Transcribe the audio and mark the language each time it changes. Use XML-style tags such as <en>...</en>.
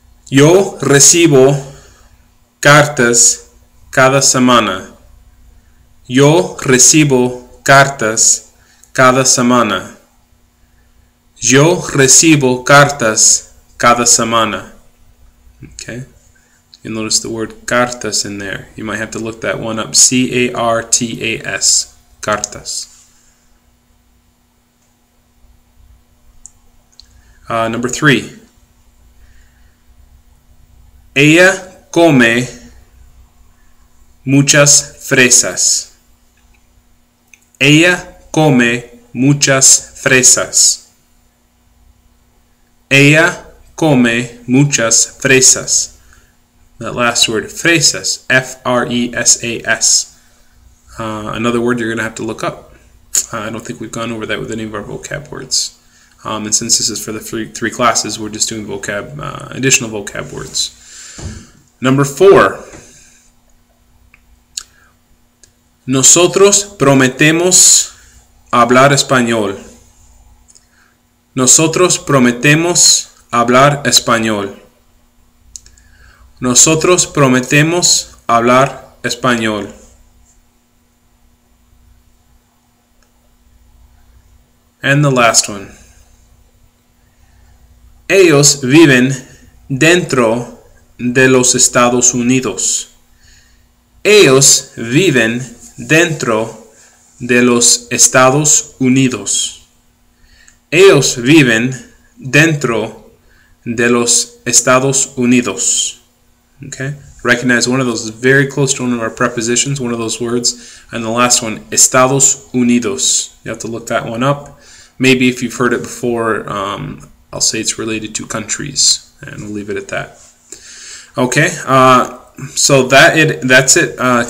<es>Yo recibo cartas cada semana. Yo recibo cartas cada semana. Yo recibo cartas cada semana.</es> <en>Okay. You'll notice the word cartas in there. You might have to look that one up. C-A-R-T-A-S. Cartas. Number 3.</en> <es>Ella come muchas fresas. Ella come muchas fresas. Ella come muchas fresas.</es> <en>That last word, fresas, F-R-E-S-A-S. another word you're going to have to look up. I don't think we've gone over that with any of our vocab words. And since this is for the three classes, we're just doing additional vocab words. Number 4.</en> <es>Nosotros prometemos hablar español. Nosotros prometemos hablar español. Nosotros prometemos hablar español.</es> <en>And the last one.</en> <es>Ellos viven dentro de los Estados Unidos. Ellos viven dentro de los Estados Unidos. Ellos viven dentro de los Estados Unidos.</es> <en>Okay? Recognize one of those is very close to one of our prepositions, one of those words. And the last one, Estados Unidos. You have to look that one up. Maybe if you've heard it before, I'll say it's related to countries, and we'll leave it at that. Okay, so that's it.</en>